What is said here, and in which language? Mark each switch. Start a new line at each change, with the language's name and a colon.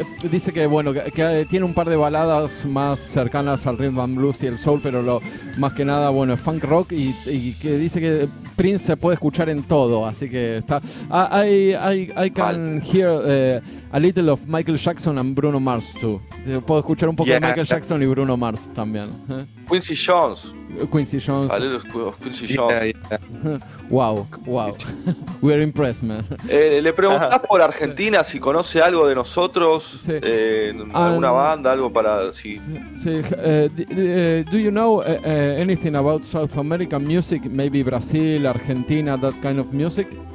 Spanish: Dice que, bueno, que tiene un par de baladas más cercanas al rhythm and blues y el soul, pero más que nada, bueno, es funk rock, y que dice que Prince se puede escuchar en todo, así que está...
English: I can hear a little of Michael Jackson and Bruno Mars, too.
Spanish: Puedo escuchar un poco de Michael Jackson y Bruno Mars también.
English: Quincy Jones. A little of Quincy Jones. Yeah. Wow. We are impressed, man.
Spanish: Le preguntás por Argentina si conoce algo de nosotros, sí. Alguna banda, algo para... Sí.
English: Do you know anything about South American music? Maybe Brazil, Argentina, that kind of music?